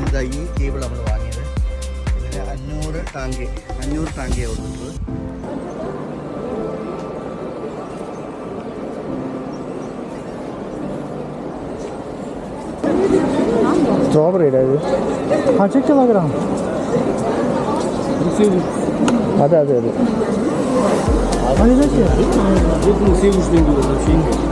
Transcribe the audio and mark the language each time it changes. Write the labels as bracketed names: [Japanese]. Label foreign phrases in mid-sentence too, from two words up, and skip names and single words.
[Malayalam] ഇതാ ഈ കേബിൾ നമ്മൾ വാങ്ങിയത്. ഇതിന് 500 ടാങ്കിയാണ് കൊടുത്തിട്ടുള്ളത്. [Hindi] स्ट्रॉबेरी है ये अच्छा क्या लग रहा है अरे अरे अरे अरे देखिए ये सेब उसमें भी होता है